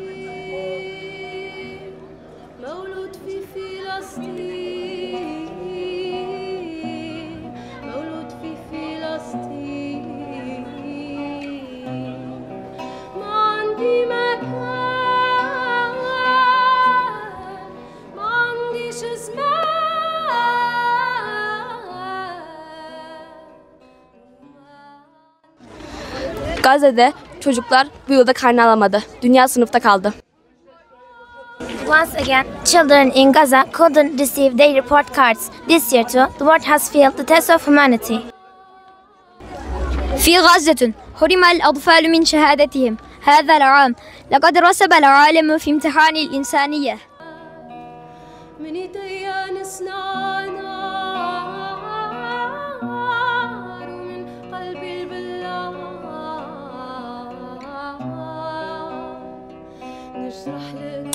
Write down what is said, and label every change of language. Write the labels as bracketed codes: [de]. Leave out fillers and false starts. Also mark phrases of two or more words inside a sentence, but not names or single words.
[ar] مولود في فلسطين مولود في فلسطين ما عندي مكان ما عنديش زمان. [tr] Gazze'de çocuklar bu yılda karne alamadı. Dünya sınıfta kaldı. [en] Once again, children in Gaza couldn't receive their report cards. This year too, the world has failed the test of humanity. [ar] في غزة حرم الأطفال من شهادتهم هذا العام لقد رسب العالم في امتحان الإنسانية. من ايديا نصنع نار ومن قلبي البلار نشرح